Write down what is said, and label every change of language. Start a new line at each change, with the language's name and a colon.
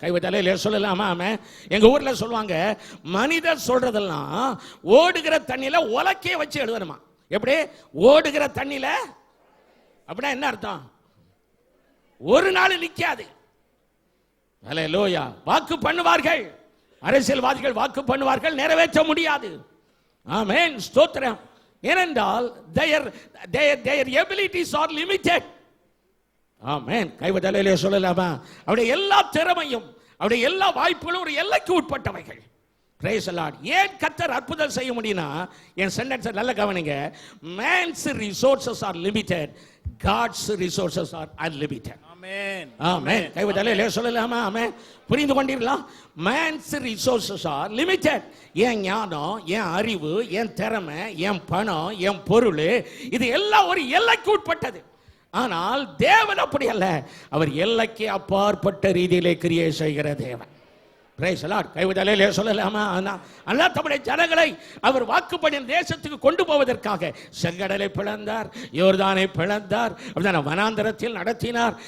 Tamil: கைவிட்டாலே சொல்லலாமா? ஆமென். எங்க ஊர்ல சொல்லுவாங்க, மனிதர் சொல்றதெல்லாம் ஓடுகிற தண்ணியில உலக்கைய வச்சு எழுதணுமா. எப்படி? ஓடுகிற தண்ணியில. அப்படின்னா என்ன அர்த்தம்? ஒரு நாள் நிக்காது. அல்லேலூயா. வாக்கு பண்ணுவார்கள், அரசியல்வாதிகள் வாக்கு பண்ணுவார்கள், நிறைவேற்ற முடியாது. ஆமென், ஸ்தோத்திரம்.
English: ஏனென்றால் their abilities are limited.
Tamil: ஆமென். கைவிட்டாலே சொல்லலாமா? அவருடைய எல்லா திறமையும், அவருடைய எல்லா வாய்ப்புகளும் ஒரு எல்லைக்கு உட்பட்டவைகள்.
English: Praise the Lord.
Tamil: ஏன் கர்த்தர் அற்புதம் செய்ய முடியும்னா, என் சென்டென்ஸ் நல்ல கவனிங்க.
English: man's resources are limited, God's resources are unlimited.
Tamil: ஆமென். ஆமென். கைவிட்டாலே சொல்லலாமா? ஆமென். புரிந்து கொண்டீர்களா?
English: man's resources are limited.
Tamil: என் ஞானம், என் அறிவு, என் திறமை, என் பணம், என் பொருள், இது எல்லாம் ஒரு எல்லைக்கு உட்பட்டது. ஆனால் தேவன் அப்படி அல்ல. அவர் எல்லைக்கு அப்பாற்பட்ட ரீதியிலே கிரியை செய்கிற தேவன். Praise the Lord. கைவிட்டாலே சொல்லலாமா? அல்லாஹ் தம்முடைய ஜனங்களை அவர் வாக்கு பண்ணின தேசத்துக்கு கொண்டு போவதற்காக செங்கடலை பிளந்தார், யோர்தானை பிளந்தார், அப்படின்னா வனாந்தரத்தில் நடத்தினார்.